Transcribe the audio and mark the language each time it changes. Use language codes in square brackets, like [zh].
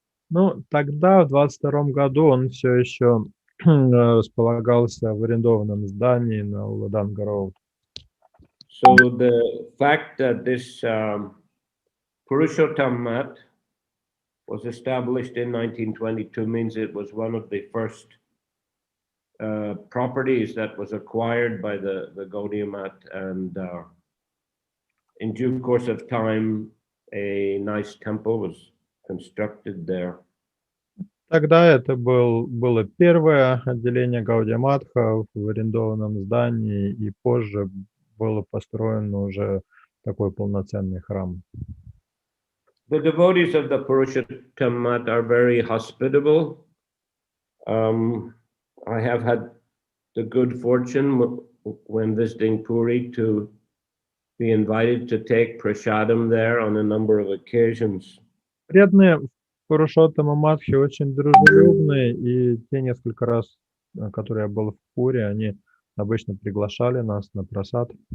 [ru] Ну, тогда, в 22 году, он все еще располагался в арендованном здании на Уладанга Роуд. [en] So the fact that this Purushottam Mat was established in 1922 means it was one of the first properties that was acquired by the Gaudiya Mat, and in due course of time, a nice temple was constructed there. [ru] Тогда это было первое отделение Гаудия Матха в арендованном здании, и позже было построено уже такой полноценный храм. [en] The devotees of the Purushottam Mat are very hospitable. I have had the good fortune when visiting Puri to be invited to take prasadam there on a number of occasions. [ru] Преданные Пурушоттама Матхи очень дружелюбные, и те несколько раз, которые я был в Пури, они обычно приглашали нас на прасад.